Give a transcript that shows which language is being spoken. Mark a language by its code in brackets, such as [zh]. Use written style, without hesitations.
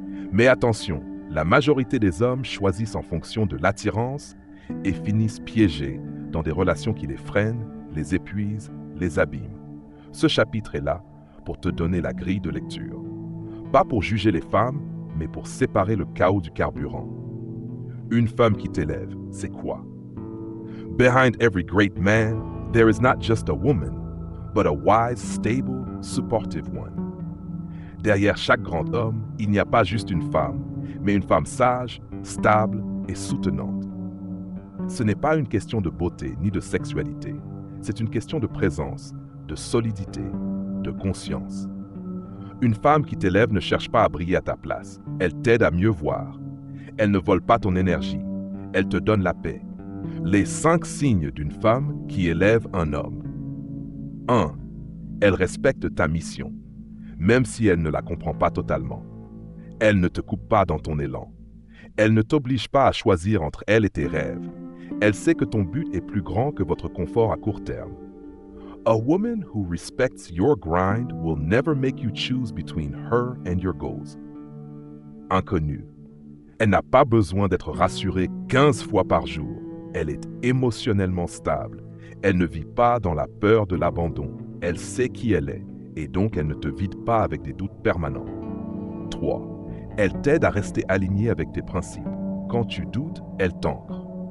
[fr] Mais attention, la majorité des hommes choisissent en fonction de l'attirance et finissent piégés dans des relations qui les freinent, les épuisent, les abîment. Ce chapitre est là pour te donner la grille de lecture. Pas pour juger les femmes, mais pour séparer le chaos du carburant. Une femme qui t'élève, c'est quoi? [en] Behind every great man, there is not just a woman, but a wise, stable, supportive one. [fr] Derrière chaque grand homme, il n'y a pas juste une femme, mais une femme sage, stable et soutenante. Ce n'est pas une question de beauté ni de sexualité. C'est une question de présence, de solidité, de conscience. Une femme qui t'élève ne cherche pas à briller à ta place. Elle t'aide à mieux voir. Elle ne vole pas ton énergie. Elle te donne la paix. Les 5 signes d'une femme qui élève un homme. 1. Elle respecte ta mission, même si elle ne la comprend pas totalement. Elle ne te coupe pas dans ton élan. Elle ne t'oblige pas à choisir entre elle et tes rêves. Elle sait que ton but est plus grand que votre confort à court terme. [en] A woman who respects your grind will never make you choose between her and your goals. [fr] Inconnue. Elle n'a pas besoin d'être rassurée 15 fois par jour. Elle est émotionnellement stable. Elle ne vit pas dans la peur de l'abandon. Elle sait qui elle est et donc elle ne te vide pas avec des doutes permanents. 3. Elle t'aide à rester aligné avec tes principes. Quand tu doutes, elle t'ancre.